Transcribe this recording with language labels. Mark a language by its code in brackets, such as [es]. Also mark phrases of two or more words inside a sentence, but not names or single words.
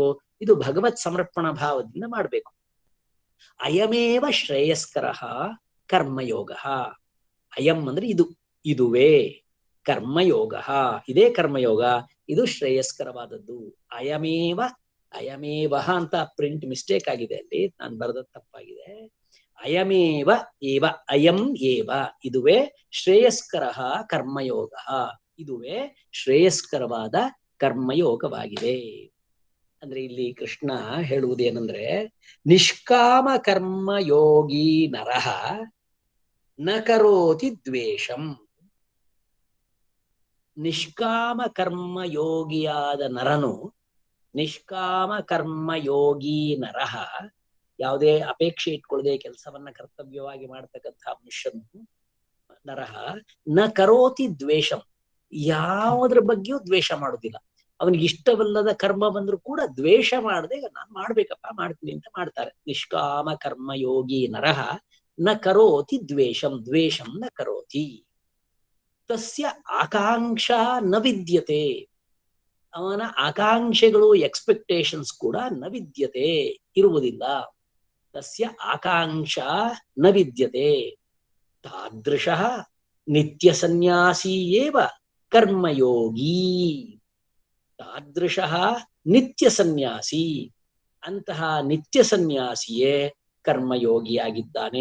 [kn] ಇದು ಭಗವತ್ ಸಮರ್ಪಣಾ ಭಾವದಿಂದ ಮಾಡ್ಬೇಕು. [sa] ಅಯಮೇವ ಶ್ರೇಯಸ್ಕರ ಕರ್ಮಯೋಗ. [kn] ಅಯಂ ಅಂದ್ರೆ ಇದುವೇ ಕರ್ಮಯೋಗ, ಇದೇ ಕರ್ಮಯೋಗ, ಇದು ಶ್ರೇಯಸ್ಕರವಾದದ್ದು. ಅಯಮೇವ ಅಂತ [en] print mistake [kn] ಆಗಿದೆ, ಅಲ್ಲಿ ನಾನು ಬರೆದ ತಪ್ಪಾಗಿದೆ. [sa] ಅಯಮೇವ ಏವ, ಅಯಂ ಏವ, [kn] ಇದುವೇ ಶ್ರೇಯಸ್ಕರ ಕರ್ಮಯೋಗ, ಇದುವೇ ಶ್ರೇಯಸ್ಕರವಾದ ಕರ್ಮಯೋಗವಾಗಿದೆ. ಅಂದ್ರೆ ಇಲ್ಲಿ ಕೃಷ್ಣ ಹೇಳುವುದೇನೆಂದ್ರೆ, [sa] ನಿಷ್ಕಾಮ ಕರ್ಮಯೋಗಿ ನರಃ ನ ಕರೋತಿ ದ್ವೇಷಂ. [kn] ನಿಷ್ಕಾಮ ಕರ್ಮಯೋಗಿಯಾದ ನರನು, [sa] ನಿಷ್ಕಾಮ ಕರ್ಮಯೋಗಿ ನರಃ, [kn] ಯಾವುದೇ ಅಪೇಕ್ಷೆ ಇಟ್ಕೊಳ್ಳದೆ ಕೆಲಸವನ್ನ ಕರ್ತವ್ಯವಾಗಿ ಮಾಡ್ತಕ್ಕಂಥ ಮನುಷ್ಯನು, [sa] ನರಃ ನ ಕರೋತಿ ದ್ವೇಷಂ, [kn] ಯಾವುದ್ರ ಬಗ್ಗೆಯೂ ದ್ವೇಷ ಮಾಡುದಿಲ್ಲ. ಅವನಿಗೆ ಇಷ್ಟವಲ್ಲದ ಕರ್ಮ ಬಂದ್ರು ಕೂಡ ದ್ವೇಷ ಮಾಡದೆ, ನಾನು ಮಾಡ್ಬೇಕಪ್ಪ, ಮಾಡ್ತೀನಿ ಅಂತ ಮಾಡ್ತಾರೆ. [sa] ನಿಷ್ಕಾಮ ಕರ್ಮಯೋಗಿ ನರಃ ನ ಕರೋತಿ ದ್ವೇಷಂ, ದ್ವೇಷಂ ನ ಕರೋತಿ. ತಸ್ಯ ಆಕಾಂಕ್ಷಾ ನ ವಿದ್ಯತೆ, [kn] ಅವನ ಆಕಾಂಕ್ಷೆಗಳು, ಎಕ್ಸ್ಪೆಕ್ಟೇಷನ್ಸ್ ಕೂಡ [sa] ನ ವಿದ್ಯತೆ, [kn] ಇರುವುದಿಲ್ಲ. [sa] ತಸ್ಯ ಆಕಾಂಕ್ಷಾ ನ ವಿದ್ಯತೆ. ತಾದೃಶಃ ನಿತ್ಯ ಸನ್ಯಾಸಿ ಏವ ಕರ್ಮಯೋಗಿ. ತಾದೃಶಃ ನಿತ್ಯ ಸನ್ಯಾಸಿ, [kn] ಅಂತಹ ನಿತ್ಯ ಸನ್ಯಾಸಿಯೇ ಕರ್ಮಯೋಗಿಯಾಗಿದ್ದಾನೆ.